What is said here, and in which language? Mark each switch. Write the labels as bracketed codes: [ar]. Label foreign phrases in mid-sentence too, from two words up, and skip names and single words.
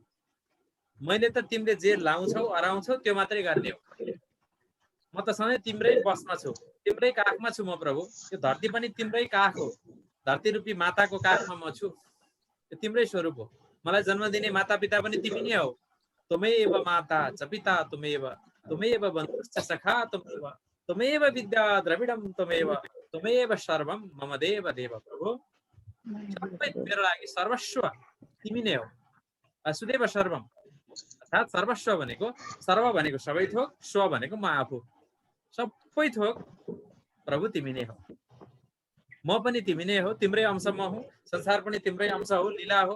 [ne] मैले त तिमीले जे लाउँछौ अराउँछौ त्यो मात्रै गर्ने हो। म त सधैँ तिम्रै बसमा छु, तिम्रै काखमा छु म प्रभु। यो धरती पनि तिम्रै काख हो, धरती रूपी माताको काखमा म छु। यो तिम्रै स्वरूप हो। मलाई जन्म दिने माता पिता पनि तिमी नै हो। [sa] त्वमेव माता च पिता त्वमेव, त्वमेव बन्धुश्च सखा त्वमेव, त्वमेव विद्या द्रविडं त्वमेव, त्वमेव सर्वं मम देव देव। [ne] प्रभु सबै मेरो लागि सर्वस्व तिमी नै हो। [sa] वासुदेव सर्वम [ne] अर्थात् सर्वस्व भनेको, सर्व भनेको सबै थोक, स्व भनेको म आफू, सबै थोक प्रभु तिमी नै हो। म पनि तिमी नै हो, तिम्रै अंश म हुँ, संसार पनि तिम्रै अंश हो, लीला हो।